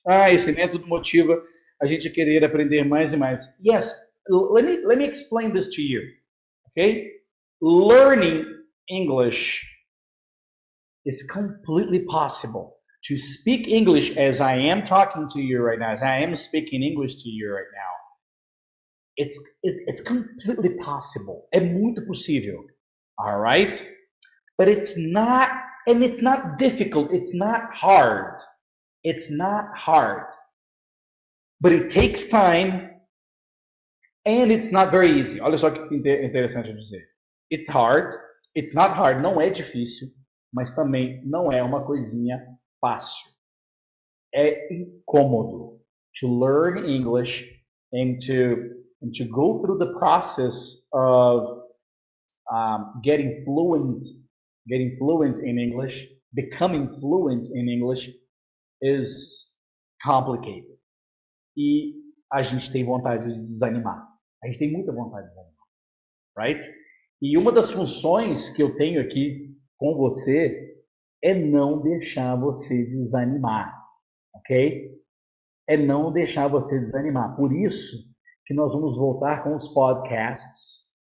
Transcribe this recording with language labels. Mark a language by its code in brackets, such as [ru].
[pt] Esse método motiva a gente a querer aprender mais e mais. [en] Yes, let me explain this to you. Okay? Learning English is completely possible. To speak English as I am talking to you right now, as I am speaking English to you right now, it's completely possible. [pt] É muito possível. [en] All right? But it's not, and it's not difficult. It's not hard. It's not hard. But it takes time and it's not very easy. [pt] Olha só que interessante dizer. [en] It's hard. It's not hard. [pt] Não é difícil, mas também não é uma coisinha fácil. É incômodo [en] to learn English and to go through the process of getting fluent in English, becoming fluent in English is complicated. [pt] E a gente tem vontade de desanimar. A gente tem muita vontade de desanimar, right? E uma das funções que eu tenho aqui com você é não deixar você desanimar, ok? É não deixar você desanimar. Por isso que nós vamos voltar com os podcasts.